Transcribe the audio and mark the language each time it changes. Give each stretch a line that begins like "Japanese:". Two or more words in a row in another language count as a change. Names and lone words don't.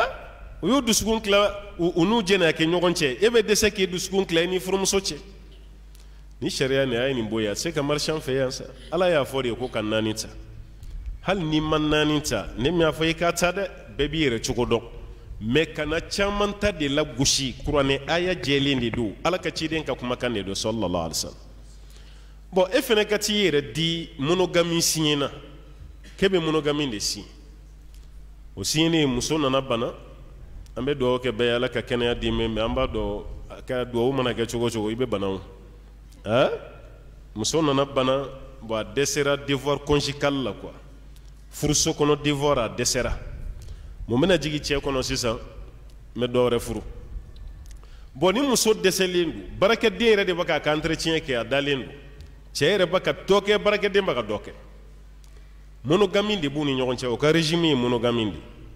Bambara: u y'u dusukun tila u n'u jɛnɛ kɛ ɲɔgɔn cɛ e bɛ dɛsɛ k'i dusukun tila i ni furumuso cɛ ni sariya nin a ye nin bɔ yen a tɛ se ka marché an fɛ yan sa ala y'a fɔ de ko ka naani ta hali n'i ma naani ta ne min y'a fɔ i k'a ta dɛ bɛɛ b'i yɛrɛ cogo dɔn mais kana caman ta de la gosi kuranɛ aya jɛlen de don ala ka ciden ka kumakan de don
Arabic: sallallahu alaihi wasallam
Bambara: bon e fɛnɛ ka t'i yɛrɛ di
French: monogami signé
Bambara: na k'e bɛ monogami de signé o signé muso nana bana an bɛ dugawu kɛ bɛɛ ye ala ka kɛnɛya di mais an b'a dɔn ka duwawu mana kɛ cogo cogo i bɛ bana o muso nana bana bon a dɛsɛra
French: devoir conjugal
Bambara: la quoi furuso kɔnɔ devoir a dɛsɛra mun bɛna jigin cɛ kɔnɔ sisan n bɛ dɔ wɛrɛ furu bon ni muso dɛsɛlen don baarakɛden yɛrɛ de bɛ k'a ka entretien kɛ a dalen don cɛ yɛrɛ bɛ ka dɔ kɛ baarakɛden bɛ ka dɔ kɛ monogami de b'u ni ɲɔgɔn cɛ o ka régime ye monogami de